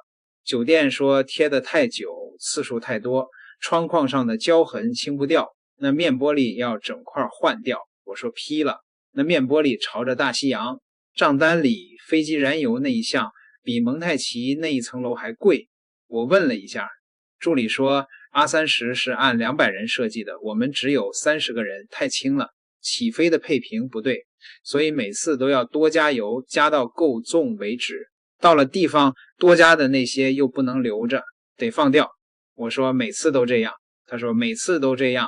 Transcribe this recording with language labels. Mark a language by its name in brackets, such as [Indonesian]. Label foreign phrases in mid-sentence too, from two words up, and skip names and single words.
[Chinese] 酒店說貼得太久，次數太多，窗框上的膠痕清不掉，那面玻璃要整塊換掉。我說批了，那面玻璃朝着大西洋，賬單裡飛機燃油那一項比蒙太奇那一層樓還貴。我問了一下，助理說 A30 是按200人設計的，我們只有30個人，太輕了，起飛的配平不對，所以每次都要多加油，加到夠重為止。到了地方多加的那些又不能留着，得放掉。我說每次都這樣，他說每次都這樣。